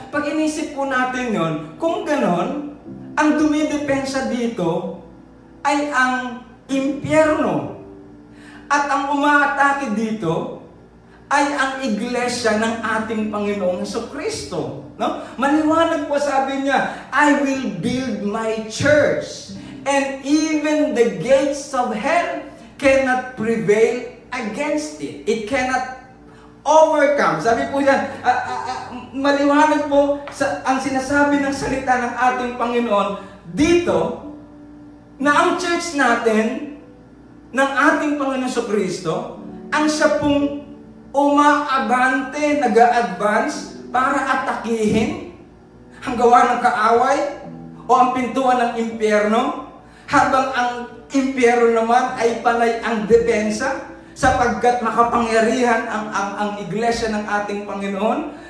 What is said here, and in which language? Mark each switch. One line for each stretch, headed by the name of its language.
Filipino: Pag inisip po natin yon, kung ganon, ang dumidepensa dito ay ang impyerno. At ang umaatake dito ay ang iglesia ng ating Panginoong Hesukristo. No? Maliwanag po, sabi niya,
English: I will build my church, and even the gates of hell cannot prevail against it. It cannot overcome.
Filipino: Sabi po yan, maliwanag po ang sinasabi ng salita ng ating Panginoon dito, na ang church natin, ng ating Panginoon Jesucristo, ang siya pong umaabante, nag-a-advance para atakihin ang gawa ng kaaway o ang pintuan ng impyerno, habang ang impyerno naman ay panay ang depensa, sapagkat makapangyarihan ang iglesia ng ating Panginoon.